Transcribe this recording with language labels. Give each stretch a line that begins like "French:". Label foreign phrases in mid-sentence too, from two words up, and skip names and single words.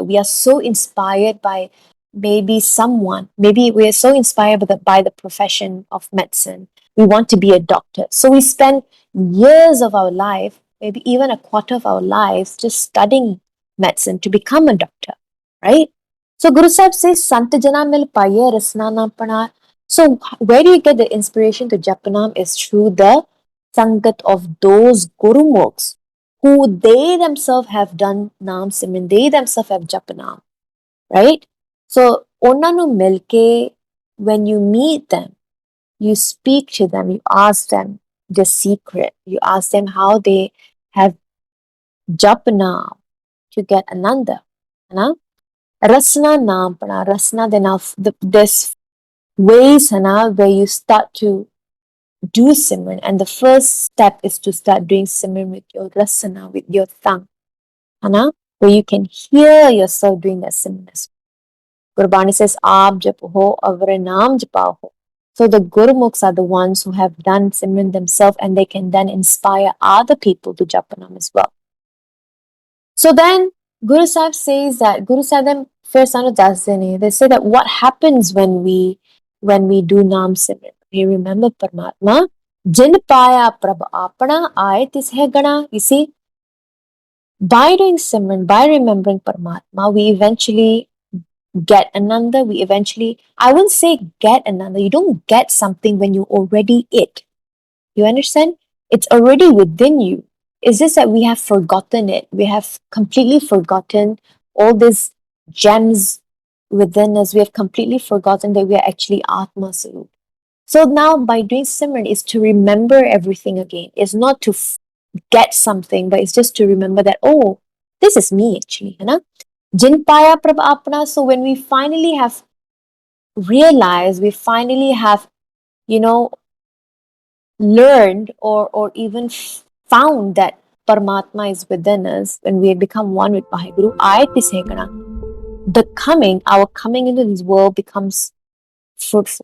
English: We are so inspired by maybe someone. Maybe we are so inspired by the profession of medicine. We want to be a doctor. So we spend years of our life, maybe even a quarter of our lives, just studying medicine to become a doctor, right? So Guru Sahib says,
Punjabi: ਸੰਤ ਜਨਾ ਮਿਲ ਪਾਏ ਰਸਨਾ ਨਾ ਪਾਣਾ.
English: So where do you get the inspiration to Japanam is through the sangat of those Gurumukhs who they themselves have done Naam Simran, they themselves have Japanam, right?
Punjabi: So ਉਹਨਾਂ ਨੂੰ ਮਿਲ ਕੇ,
English: when you meet them, you speak to them, you ask them the secret, you ask them how they have Japanam to get Ananda.
Punjabi: ਹੈ ਰਸਨਾ ਨਾਮ ਪਾਣਾ,
English: rasna then of this ways where you start to do Simran. And the first step is to start doing Simran with your rasana, with your tongue. Where you can hear yourself doing that Simran. Gurbani says,
Punjabi: ਆਪ ਜਪ ਹੋ, ਅਵਰੇ ਨਾਮ ਜਪਾ ਹੋ.
English: So the Gurumukhs are the ones who have done Simran themselves and they can then inspire other people to Japanam as well. So then Guru Sahib says that Guru Sahib then first they say that what happens when we do Naam Simran. We remember Paramatma.
Punjabi: ਜਿਨ ਪਾਇਆ ਪ੍ਰਭ ਅਪਣਾ ਆਏ ਤਿਸ ਹੈ ਗਣਾ.
English: You see, by doing Simran, by remembering Paramatma, we eventually get Ananda. We eventually, I wouldn't say get Ananda. You don't get something when you already it. You understand? It's already within you. It's just that we have forgotten it. We have completely forgotten all these gems within us. We have completely forgotten that we are actually Atma Sarup. So now by doing Simran is to remember everything again. It's not to get something, but it's just to remember that, oh, this is me actually.
Punjabi: ਜਿਨ ਪਾਇਆ ਪ੍ਰਭ ਅਪਣਾ.
English: So when we finally have realized, we finally have, you know, learned or even found that Paramatma is within us, when we become one with Vaheguru, our coming into this world becomes fruitful.